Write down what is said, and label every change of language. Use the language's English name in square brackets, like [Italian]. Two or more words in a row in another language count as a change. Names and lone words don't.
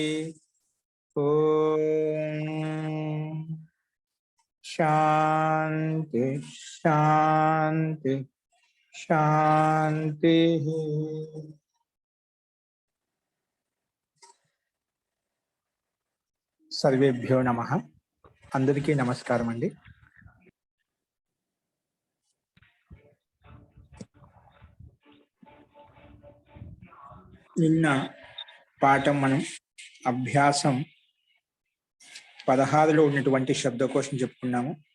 [Sanskrit] ओम शांति शांति शांति। सर्वेभ्यो नमः। [Telugu] అందరికీ నమస్కారం అండి। నిన్న పాఠం మనం అభ్యాసం 16లో ఉన్నటువంటి శబ్దకోశం చెప్పుకున్నాము.